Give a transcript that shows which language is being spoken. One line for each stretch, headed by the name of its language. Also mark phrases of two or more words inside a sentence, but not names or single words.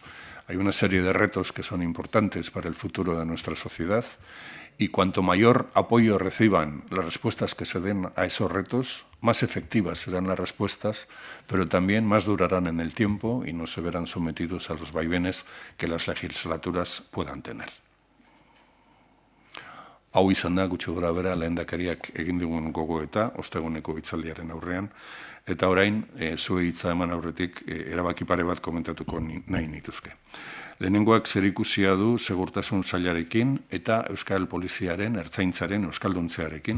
Spanish: Hay una serie de retos que son importantes para el futuro de nuestra sociedad y cuanto mayor apoyo reciban las respuestas que se den a esos retos, más efectivas serán las respuestas, pero también más durarán en el tiempo y no se verán sometidos a los vaivenes que las legislaturas puedan tener.
Basque: Hau izan da, gutxi gorabehera, lehendakariak egin digun gogoeta, osteguneko hitzaldiaren aurrean, eta orain, zuei hitza eman aurretik, erabaki pare bat komentatuko nahi nituzke. Lehenengoak zerikusia du segurtasun sailarekin eta Euskal Poliziaren, Ertzaintzaren, Euskalduntzearekin.